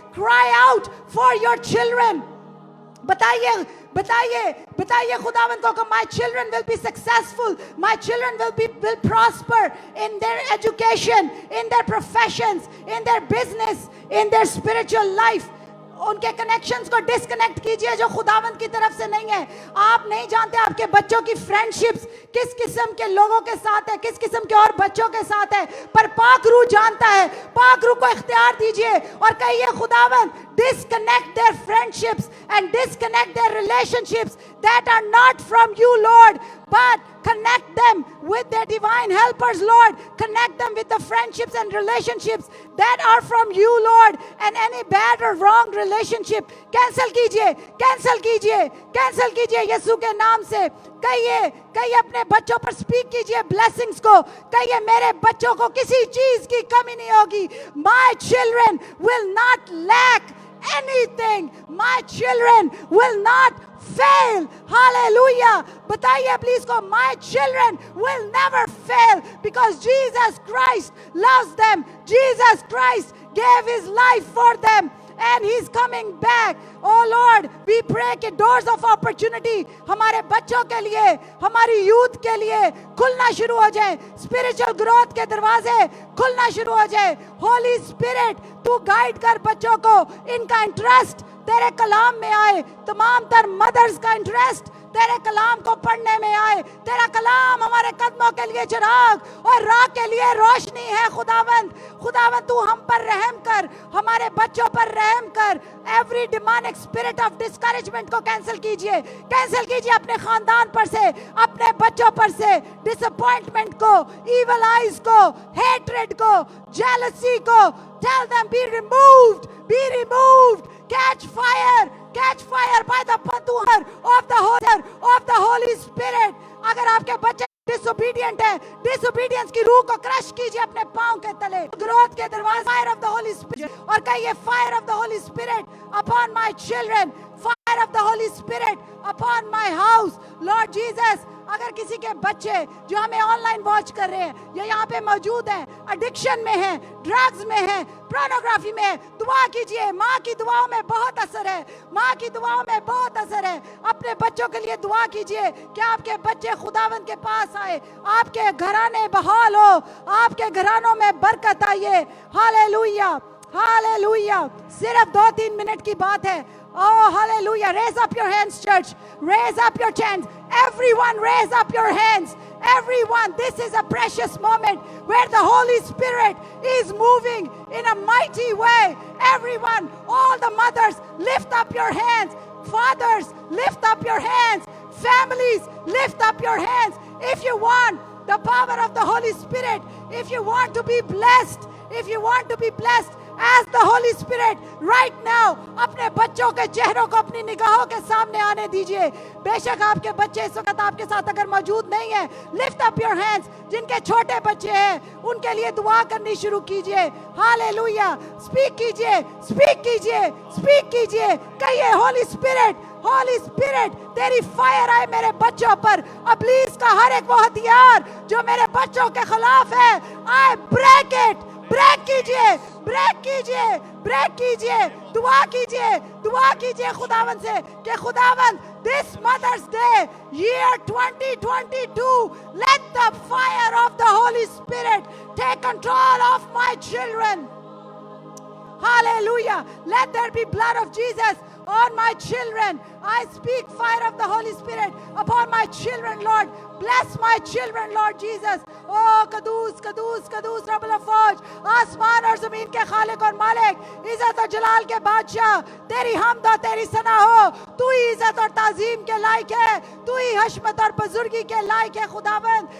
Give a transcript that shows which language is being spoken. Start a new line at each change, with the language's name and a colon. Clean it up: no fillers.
English: Cry out for your children.
Hindi: बताइए बताइए बताइए खुदावंद को कि
English: My children will be successful, my children will prosper in their education, in their professions, in their business, in their spiritual life.
Hindi: उनके connections को disconnect कीजिए जो खुदावंद की तरफ से नहीं है. आप नहीं जानते आपके बच्चों की फ्रेंडशिप्स किस किस्म के लोगों के साथ है, किस किस्म के और बच्चों के साथ है, पर पाक रूह जानता है. पाक रूह को इख्तियार दीजिए और कहिए
English: खुदावंद disconnect their friendships and disconnect their relationships that are not from you, Lord, but connect them with their divine helpers, Lord. Connect them with the friendships and relationships that are from you, Lord. And any bad or wrong relationship cancel कीजिए, cancel कीजिए, cancel कीजिए
Hindi: यीशु के नाम से. कहिए कहिए अपने बच्चों पर स्पीक कीजिए blessings को. कहिए मेरे बच्चों को किसी चीज की कमी नहीं होगी.
English: My children will not lack anything. My children will not fail. Hallelujah. बताइए please को, my children will never fail because Jesus Christ loves them. Jesus Christ gave his life for them and he's coming back. Oh Lord, we pray
Hindi: कि
English: doors of opportunity
Hindi: हमारे बच्चों के लिए, हमारी youth के लिए खुलना शुरू हो जाए. स्पिरिचुअल ग्रोथ के दरवाजे खुलना शुरू हो जाए. होली स्पिरिट तू गाइड कर बच्चों को. इनका इंटरेस्ट तेरे कलाम में आए. तमाम तर मदर्स का इंटरेस्ट तेरे कलाम को पढ़ने में आए. तेरा कलाम हमारे कदमों के लिए चिराग और राह के लिए रोशनी है. खुदावंद खुदावंद तू हम पर रहम कर, हमारे बच्चों पर रहम कर.
English: every demonic spirit of discouragement
Hindi: को कैंसिल कीजिए, कैंसिल कीजिए अपने खानदान पर से, अपने बच्चों पर से.
English: Disappointment को, evil eyes को, hatred को, जेलसी को, tell them be removed, be removed. Catch fire by the power of the Holy Spirit.
Hindi: अगर आपके बच्चे disobedient है, disobedience की रूह को क्रश कीजिए अपने पांव के तले. ग्रोथ के दरवाजे
English: fire of the Holy Spirit
Hindi: और कहिए
English: fire of the Holy Spirit upon my children, fire of the Holy Spirit upon my house. Lord Jesus,
Hindi: अगर किसी के बच्चे जो हमें ऑनलाइन वॉच कर रहे हैं या यहाँ पे मौजूद हैं, एडिक्शन में हैं, ड्रग्स में हैं, पोर्नोग्राफी में है, दुआ कीजिए. माँ की दुआओं में बहुत असर है, माँ की दुआओं में बहुत असर है. अपने बच्चों के लिए दुआ कीजिए कि आपके बच्चे खुदावंद के पास आए, आपके घराने बहाल हो, आपके घरानों में बरकत आइए. Hallelujah, hallelujah. सिर्फ 2-3 मिनट की बात है. Oh, hallelujah.
English: Raise up your hands, church. Raise up your hands. Everyone raise up your hands. Everyone, this is a precious moment where the Holy Spirit is moving in a mighty way. Everyone, all the mothers, lift up your hands. Fathers, lift up your hands. Families, lift up your hands. If you want the power of the Holy Spirit, if you want to be blessed, if you want to be blessed, ask the Holy Spirit right now.
Hindi: अपने बच्चों के चेहरों को अपनी निगाहों के सामने आने दीजिए. बेशक आपके बच्चे इस वक्त आपके साथ अगर मौजूद नहीं है,
English: lift up your hands.
Hindi: जिनके छोटे बच्चे हैं उनके लिए दुआ करनी शुरू कीजिए. हालेलुया. स्पीक कीजिए, स्पीक कीजिए, स्पीक कीजिए. कहिए होली स्पिरिट, होली स्पिरिट तेरी फायर आए मेरे बच्चों पर. इब्लीस का हर एक वो हथियार जो मेरे बच्चों के खिलाफ है,
English: I break it.
Hindi: ब्रेक कीजिए, ब्रेक कीजिए, दुआ कीजिए खुदावन से कि खुदावन
English: this Mother's Day, year 2022, let the fire of the Holy Spirit take control of my children. Hallelujah. Let there be blood of Jesus on my children. I speak fire of the Holy Spirit upon my children, Lord. Bless my children, Lord Jesus.
Hindi: Oh, कदूस कदूस कदूस रब्बुल अफ़वाज, आसमान और ज़मीन के खालिक और मालिक, इज़्ज़त और जलाल के बादशाह, तेरी हमद और तेरी सना हो। तू ही इज़्ज़त और ताज़ीम के लायक है, तू ही हशमत और बुजुर्गी के लायक है खुदावंद।